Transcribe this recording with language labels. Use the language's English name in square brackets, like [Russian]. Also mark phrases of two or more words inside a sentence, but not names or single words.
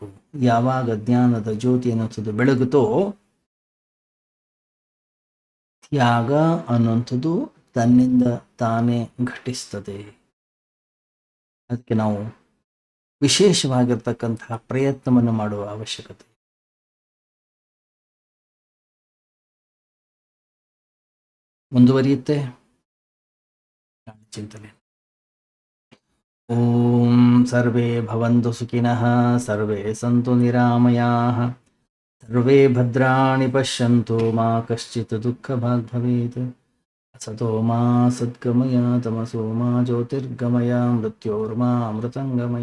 [Kannada] ಯಾವಾಗ ಜ್ಞಾನದ ಜ್ಯೋತಿ ಅನ್ನೋಂಥದ್ದು ಬೆಳಗುತ್ತೋ, ತ್ಯಾಗ ಅನ್ನುವಂಥದ್ದು ತನ್ನಿಂದ ತಾನೇ ಘಟಿಸ್ತದೆ. ಅದಕ್ಕೆ ನಾವು ವಿಶೇಷವಾಗಿರ್ತಕ್ಕಂತಹ ಪ್ರಯತ್ನವನ್ನು ಮಾಡುವ ಅವಶ್ಯಕತೆ. ಮುಂದುವರಿಯುತ್ತೆ ಚಿಂತನೆ. [Sanskrit] ಓಂ ಸರ್ವೇ ಭವಂತು ಸುಖಿನಃ, ಸರ್ವೇ ಸಂತು ನಿರಾಮಯಾಃ, ಸರ್ವೇ ಭದ್ರಾಣಿ ಪಶ್ಯಂತು, ಮಾ ಕಶ್ಚಿತ್ ದುಃಖಭಾಗ್ ಭವೇತ್. ಅಸತೋ ಮಾ ಸದ್ಗಮಯ, ತಮಸೋ ಮಾ ಜ್ಯೋತಿರ್ಗಮಯ, ಮೃತ್ಯೋರ್ಮಾ ಅಮೃತಂಗಮಯ.